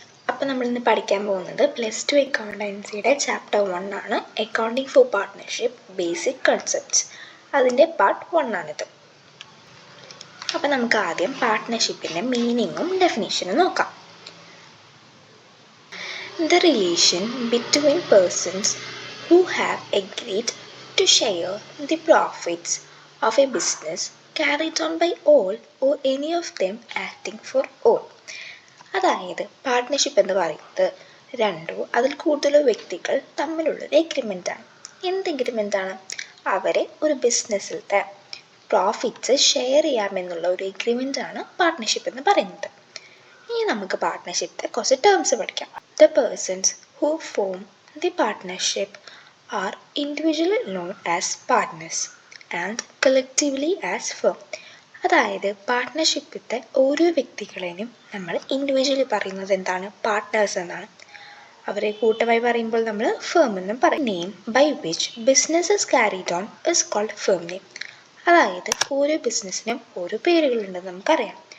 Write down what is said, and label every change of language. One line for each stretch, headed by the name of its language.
Malayalam: അപ്പോൾ നമ്മളിന്ന് പഠിക്കാൻ പോകുന്നത് +2 അക്കൗണ്ടൻസിയുടെ ചാപ്റ്റർ 1 ആണ്. Accounting for partnership basic concepts. അതിൻ്റെ പാർട്ട് 1 ആണിത്. അപ്പോൾ നമുക്ക് ആദ്യം പാർട്ട്ണർഷിപ്പിൻ്റെ മീനിങ്ങും ഡെഫിനിഷനും നോക്കാം.
English: The relation between persons who have agreed to share the profits of a business carried on by all or any of them acting for all.
Malayalam: അതായത് partnership എന്ന് പറയുന്നത് രണ്ടോ അതിൽ കൂടുതലോ വ്യക്തികൾ തമ്മിലുള്ളൊരു എഗ്രിമെൻ്റാണ്. എന്ത് എഗ്രിമെൻ്റാണ്? അവരെ ഒരു ബിസിനസ്സിലത്തെ പ്രോഫിറ്റ്സ് ഷെയർ ചെയ്യാമെന്നുള്ള ഒരു എഗ്രിമെൻ്റാണ് പാർട്ട്ണർഷിപ്പ് എന്ന് പറയുന്നത്. ഇനി നമുക്ക് പാർട്ട്ണർഷിപ്പിൻ്റെ കുറച്ച് ടേംസ് പഠിക്കാം.
English: The persons who form the partnership are individually known as partners and collectively as firm.
Malayalam: അതായത് പാർട്ട്ണർഷിപ്പിലത്തെ ഓരോ വ്യക്തികളെയും നമ്മൾ ഇൻഡിവിജ്വലി പറയുന്നത് എന്താണ്? പാർട്ട്നേഴ്സ് എന്നാണ്. അവരെ കൂട്ടമായി പറയുമ്പോൾ നമ്മൾ ഫേം എന്നും പറയും.
English: Name by which business is carried on is called firm name.
Malayalam: അതായത് ഓരോ ബിസിനസ്സിനും ഓരോ പേരുകളുണ്ടെന്ന് നമുക്കറിയാം.